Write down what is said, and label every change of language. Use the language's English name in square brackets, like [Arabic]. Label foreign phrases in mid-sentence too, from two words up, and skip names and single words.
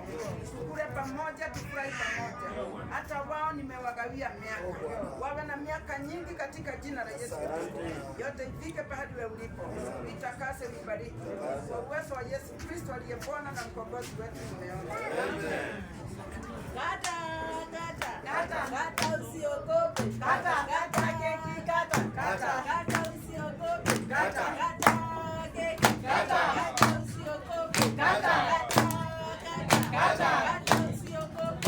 [Swahili] Tukule pamoja, tufurahi pamoja. Hata wao nimewagawia miaka. Wawe na miaka nyingi katika jina la Yesu Kristo. Yote ifike pahali wewe ulipo. Nitakase, nibariki. Kwa uwezo wa Yesu Kristo aliye Bwana na mkombozi wetu tumeomba. Kata, kata, kata, kata usiogope. Kata, kata keki, kata, kata, kata usiogope. Kata, kata keki, kata, kata usiogope. Kata, kata, kata, kata usiogope.